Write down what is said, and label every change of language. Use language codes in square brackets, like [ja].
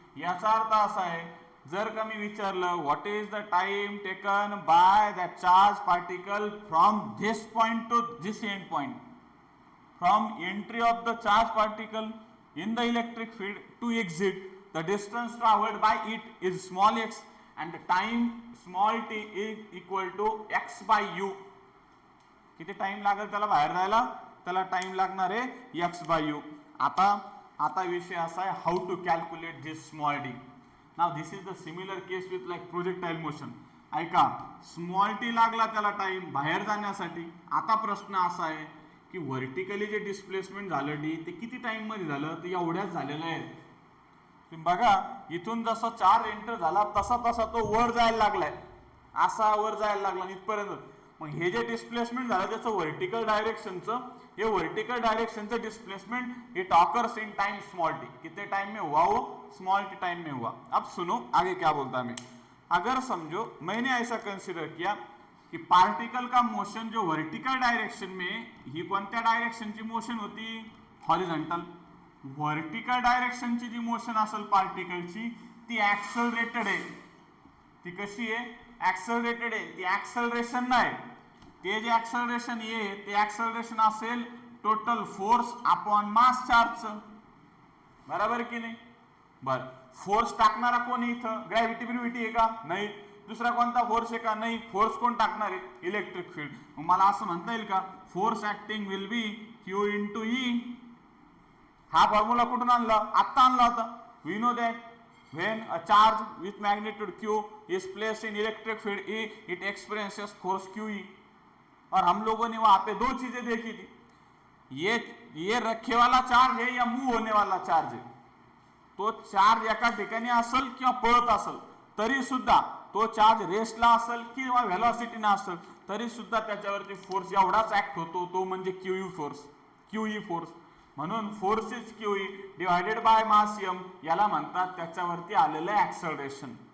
[mr] याचा अर्थ असा आहे, जर का मी विचारलं [en] What is the time taken by that charge particle from this point to this end point, from entry of the charge particle in the electric field to exit, the distance traveled by it is small x and the time small t is equal to x by u. [mr] किती time लागेल त्याला बाहेर जायला? त्याला time लागणार आहे x by u. आता विषय असा आहे [en] How to calculate this small D. Now this is the similar case with like projectile motion. [mr] ऐका, स्मॉल टी लागला त्याला टाइम बाहेर जाण्यासाठी. आता प्रश्न असा आहे की व्हर्टिकली जे डिस्प्लेसमेंट झालं डी ते किती टाइम मध्ये झालं, तर एवढ्याच झालेलं आहे. तुम्ही बघा इथून जसा चार्ज एंटर झाला तसा तसा तो वर जायला लागलाय, असा वर जायला लागला इथपर्यंत. मग हे जे डिस्प्लेसमेंट झालं त्याचं व्हर्टिकल डायरेक्शनचं, [hi] ये वर्टिकल डायरेक्शन से displacement [en] It occurs in time small t. [hi] कितने टाइम में हुआ वो, स्मॉल टी टाइम में हुआ. अब सुनो आगे क्या बोलता मैं. अगर समझो मैंने ऐसा कंसिडर किया कि पार्टिकल का मोशन जो वर्टिकल डायरेक्शन में, [mr] ही कोणत्या डायरेक्शनची मोशन होती, [hi] हॉरिझॉन्टल. [mr] वर्टिकल डायरेक्शनची जी मोशन असेल पार्टिकलची ती ऍक्सलरेटेड आहे. ती कशी आहे, ऍक्सलरेटेड आहे. ती ऍक्सलरेशन नाही, ते जे ऍक्सलरेशन आहे ते ऍक्सलरेशन असेल टोटल फोर्स अपॉन मास चार्जचं. बरोबर की नाही. बर फोर्स टाकणारा कोण इथं, ग्रॅव्हिटी ब्रिव्हिटी आहे का, नाही. दुसरा कोणता फोर्स आहे का, नाही. फोर्स कोण टाकणार आहे, इलेक्ट्रिक फील्ड. मग मला असं म्हणता येईल का, [en] Force acting will be Q into E. [mr] हा फॉर्म्युला कुठून आणला, आत्ता आणला होता. [en] We know that when a charge with magnitude q is placed in electric field E, it experiences force QE. [hi] और हम लोगों ने वहां पे दो चीजें देखी थी, ये रखे वाला चार्ज है या मूव होने वाला चार्ज है. [mr] तो चार्ज एका ठिकाणी असेल किंवा पळत असेल तरी सुद्धा, तो चार्ज रेस्टला असेल किंवा व्हेलॉसिटीने असेल तरी सुद्धा त्याच्यावरती फोर्स एवढाच ऍक्ट होतो, तो म्हणजे क्यूई फोर्स. क्यूई फोर्स म्हणून [en] force is Q E divided by mass M, [mr] याला म्हणतात त्याच्यावरती आलेलं ऍक्सलरेशन.